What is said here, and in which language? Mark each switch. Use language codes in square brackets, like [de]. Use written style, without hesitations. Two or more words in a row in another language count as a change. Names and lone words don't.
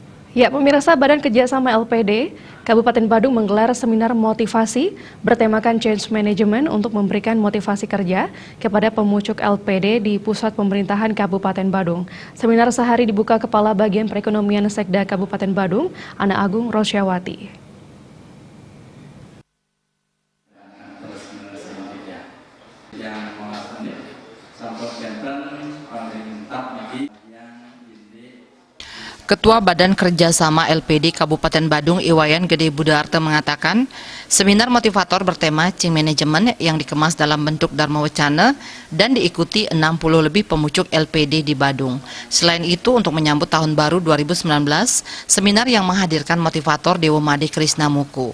[id] Ya, pemirsa, Badan Kerjasama LPD Kabupaten Badung menggelar seminar motivasi bertemakan [en] change management [id] untuk memberikan motivasi kerja kepada pemucuk LPD di pusat pemerintahan Kabupaten Badung. Seminar sehari dibuka Kepala Bagian Perekonomian Sekda Kabupaten Badung, Ana Agung Rosyawati. Ketua Badan Kerjasama LPD Kabupaten Badung Iwayan Gede Budarto mengatakan, seminar motivator bertema [en] Change Management [id] yang dikemas dalam bentuk Dharma Wacana dan diikuti 60 lebih pemucuk LPD di Badung. Selain itu, untuk menyambut tahun baru 2019, seminar yang menghadirkan motivator Dewa Made Krisnamuku.